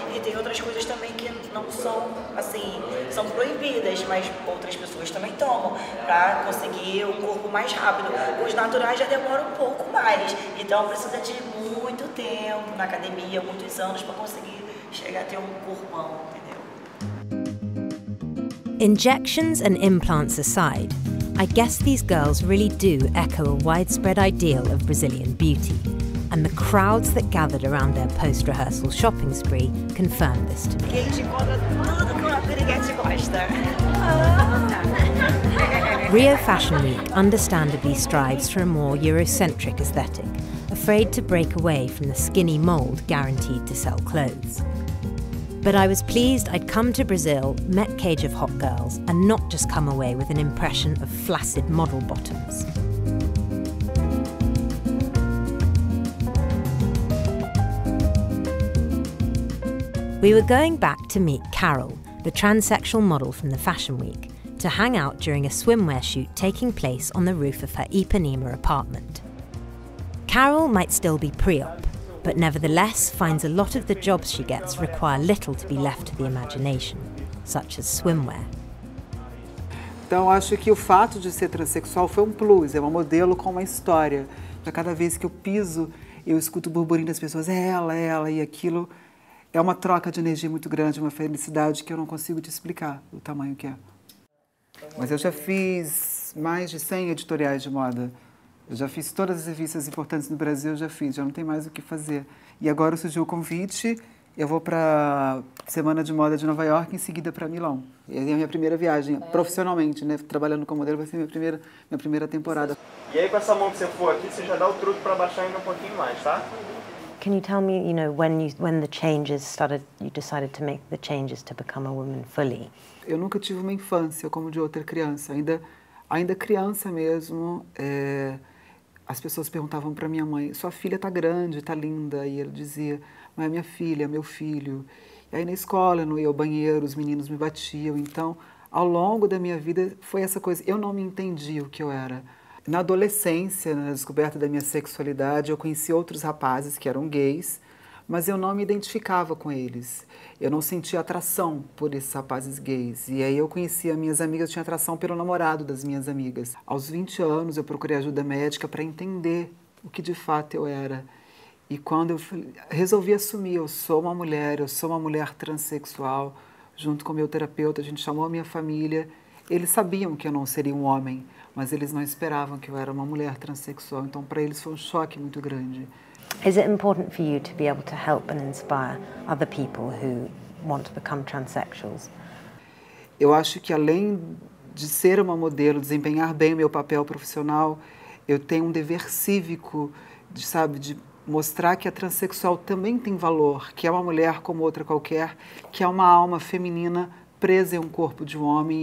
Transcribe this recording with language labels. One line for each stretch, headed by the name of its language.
Portuguese: E tem outras coisas também que não são, assim, são proibidas, mas outras pessoas também tomam para conseguir um corpo mais rápido. Os naturais já demoram um pouco mais, então precisa de muito tempo na academia, muitos anos para conseguir chegar a ter um corpão, entendeu?
English: Injections and implants aside, I guess these girls really do echo a widespread ideal of Brazilian beauty. And the crowds that gathered around their post-rehearsal shopping spree confirmed this to me.
Portuguese: Que a gente encontra tudo que uma piriguete gosta.
English: Rio Fashion Week understandably strives for a more Eurocentric aesthetic, afraid to break away from the skinny mould guaranteed to sell clothes. But I was pleased I'd come to Brazil, met Cage of Hot Girls, and not just come away with an impression of flaccid model bottoms. We were going back to meet Carol, the transsexual model from the Fashion Week, to hang out during a swimwear shoot taking place on the roof of her Ipanema apartment. Carol might still be pre-op, but nevertheless finds a lot of the jobs she gets require little to be left to the imagination, such as swimwear.
Portuguese: Então, acho que o fato de ser transexual foi um plus, é uma modelo com uma história. A cada vez que eu piso, eu escuto o burburinho das pessoas, é ela, e aquilo é uma troca de energia muito grande, uma felicidade que eu não consigo te explicar o tamanho que é. Mas eu já fiz mais de 100 editoriais de moda. Eu já fiz todas as revistas importantes no Brasil, já não tem mais o que fazer. E agora surgiu o convite, eu vou para a Semana de Moda de Nova York, em seguida para Milão. E é a minha primeira viagem, profissionalmente, né? Trabalhando como modelo, vai ser minha primeira temporada. E aí, com essa mão que você for aqui, você já dá o truque para baixar ainda um pouquinho mais, tá?
English: Can you tell me, when the changes started, you decided to make the changes to become a woman fully?
Portuguese: Eu nunca tive uma infância como de outra criança. Ainda criança mesmo, as pessoas perguntavam para minha mãe, sua filha tá grande, tá linda. E ele dizia, mas é minha filha, meu filho. E aí na escola eu não ia ao banheiro, os meninos me batiam. Então, ao longo da minha vida, foi essa coisa. Eu não me entendia o que eu era. Na adolescência, na descoberta da minha sexualidade, eu conheci outros rapazes que eram gays, mas eu não me identificava com eles. Eu não sentia atração por esses rapazes gays. E aí eu conhecia minhas amigas, eu tinha atração pelo namorado das minhas amigas. Aos 20 anos, eu procurei ajuda médica para entender o que de fato eu era. E quando eu resolvi assumir, eu sou uma mulher transexual, junto com o meu terapeuta, a gente chamou a minha família. Eles sabiam que eu não seria um homem, mas eles não esperavam que eu era uma mulher transexual. Então, para eles foi um choque muito grande.
English: Is it important for you to be able to help and inspire other people who want to become transsexuals?
Portuguese: Eu acho que além de ser uma modelo, desempenhar bem o meu papel profissional, eu tenho um dever cívico de mostrar que a transexual também tem valor, que é uma mulher como outra qualquer, que é uma alma feminina presa em um corpo de um homem.